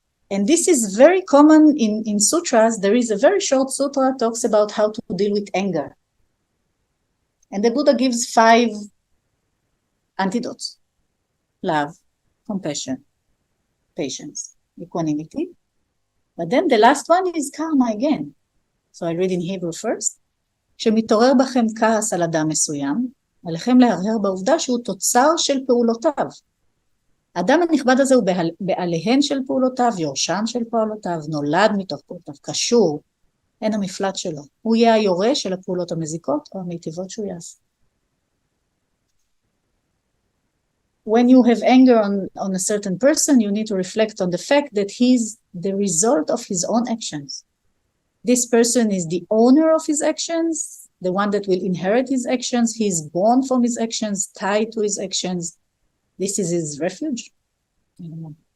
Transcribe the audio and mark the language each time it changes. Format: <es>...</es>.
<en>And this is very common in sutras. There is a very short sutra that talks about how to deal with anger. And the Buddha gives 5 antidotes: love, compassion, patience, equanimity. But then the last one is karma again. So I read in Hebrew first.</en> <he>כשמתעורר בכם כעס על אדם מסוים, עליכם להרהר בעובדה שהוא תוצר של פעולותיו. האדם הנכבד הזה הוא בעליהן של פעולותיו, יורשן של פעולותיו, נולד מתוך פעולותיו, קשור, אין המפלט שלו. הוא יהיה היורש של הפעולות המזיקות או המיטיבות שהוא יעשה.</he> <en>When you have anger on a certain person, you need to reflect on the fact that he's the result of his own actions. This person is the owner of his actions, the one that will inherit his actions. He's born from his actions, tied to his actions. This is his refuge. I don't know.</en>